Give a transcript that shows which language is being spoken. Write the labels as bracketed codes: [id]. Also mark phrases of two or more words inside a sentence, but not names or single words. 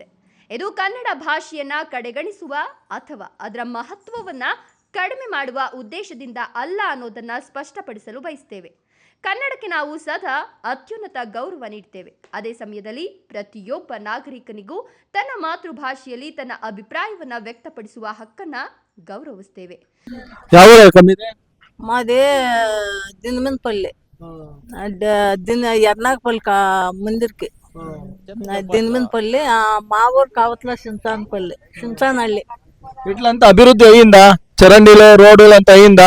[kn] ಇದು ಕನ್ನಡ ಭಾಷೆಯನ್ನ ಕಡೆಗಣಿಸುವ ಅಥವಾ ಅದರ ಮಹತ್ವವನ್ನ ಕಡಿಮೆ ಮಾಡುವ ಉದ್ದೇಶದಿಂದ ಅಲ್ಲ ಅನ್ನೋದನ್ನ ಸ್ಪಷ್ಟಪಡಿಸಲು ಬಯಸ್ತೇವೆ. ಕನ್ನಡಕ್ಕೆ ನಾವು ಸದಾ ಅತ್ಯುನ್ನತ ಗೌರವ ನೀಡ್ತೇವೆ. ಅದೇ ಸಮಯದಲ್ಲಿ ಪ್ರತಿಯೊಬ್ಬ ನಾಗರಿಕನಿಗೂ ತನ್ನ ಮಾತೃಭಾಷೆಯಲ್ಲಿ ತನ್ನ ಅಭಿಪ್ರಾಯವನ್ನ ವ್ಯಕ್ತಪಡಿಸುವ ಹಕ್ಕನ್ನ ಗೌರವಿಸ್ತೇವೆ. [te] మాది దినమనపల్లి ఎర్నాగపల్లి ముందరికి దినమనపల్లి మా ఊరు కావట్ల సించానహళ్ళి. ఇట్లా అంతా అభివృద్ధి అయ్యిందా? చరండీలు రోడ్లు అంతా అయ్యిందా?